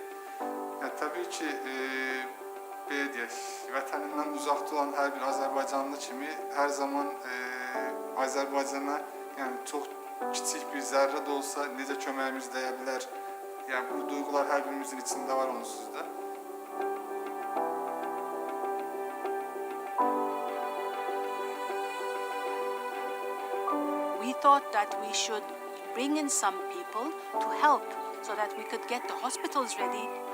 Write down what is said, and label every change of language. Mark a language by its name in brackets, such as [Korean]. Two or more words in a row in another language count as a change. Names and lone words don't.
[Azerbaijani] Yəni təbii ki, belə deyək, vətənindən uzaqda olan hər bir Azərbaycanlı kimi hər zaman Azərbaycana yəni çox kiçik bir zərrə də olsa necə köməyimiz dəyə bilər. Yəni bu duyğular hər birimizin içində var onsuz da. [English] We thought that we should bring in some people to help so that we could get the hospitals ready.